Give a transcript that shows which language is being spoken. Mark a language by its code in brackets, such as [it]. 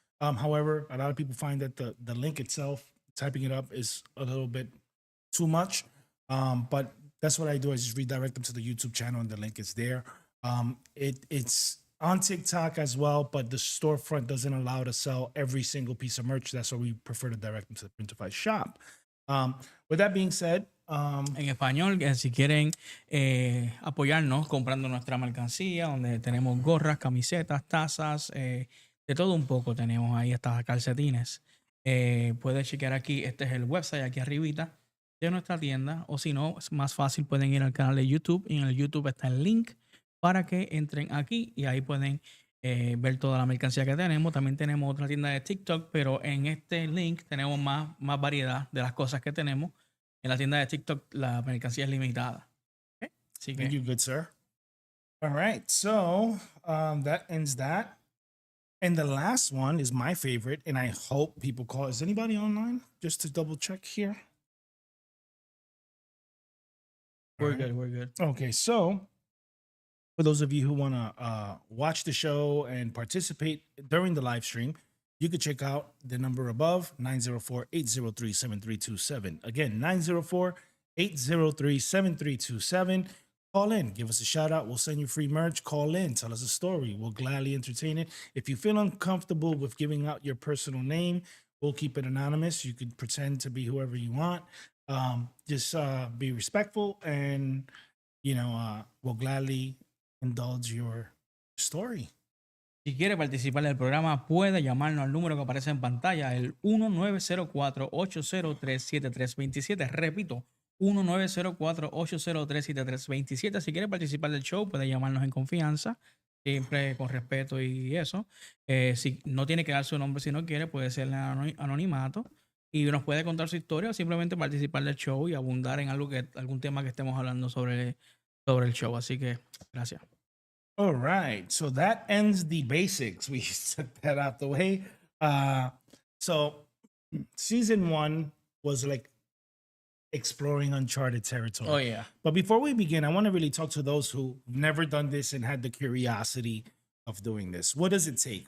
[en] However, a lot of people find that the link itself, typing it up, is a little bit too much. But that's what I do. I just redirect them to the YouTube channel, and the link is there. It's on TikTok as well, but the storefront doesn't allow to sell every single piece of merch. That's why we prefer to direct them to the Printify shop. With that being said, [es] en español, si quieren apoyarnos comprando nuestra mercancía, donde tenemos gorras, camisetas, tazas, de todo un poco tenemos ahí hasta calcetines. Puedes chequear aquí, este es el website aquí arribita de nuestra tienda, o si no, es más fácil, pueden ir al canal de YouTube, y en el YouTube está el link para que entren aquí y ahí pueden ver toda la mercancía que tenemos. También tenemos otra tienda de TikTok, pero en este link tenemos más variedad de las cosas que tenemos. En la tienda de TikTok la mercancía es limitada. Okay. Así que, [en] thank you, good sir. All right, so that ends that. And the last one is my favorite, and I hope people call. Is anybody online? Just to double check here. we're good, we're good. Okay, so for those of you who want to watch the show and participate during the live stream, you could check out the number above, 904-803-7327. Again, 904-803-7327. Call in, give us a shout out. We'll send you free merch. Call in, tell us a story. We'll gladly entertain it. If you feel uncomfortable with giving out your personal name, we'll keep it anonymous. You could pretend to be whoever you want. Just be respectful, and we'll gladly indulge your story. [es] Si quiere participar del programa, puede llamarnos al número que aparece en pantalla, el 1904-803-7327. Repito, 1904-803-7327. Si quiere participar del show, puede llamarnos en confianza, siempre con respeto y eso. Si no tiene que dar su nombre, si no quiere, puede ser en anonimato y nos puede contar su historia, o simplemente participar del show y abundar en algún tema que estemos hablando sobre el show. Así que, gracias. [en] All right, so that ends the basics. We set that out the way. So season 1 was like exploring uncharted territory. Oh, yeah. But before we begin, I want to really talk to those who've never done this and had the curiosity of doing this. What does it take?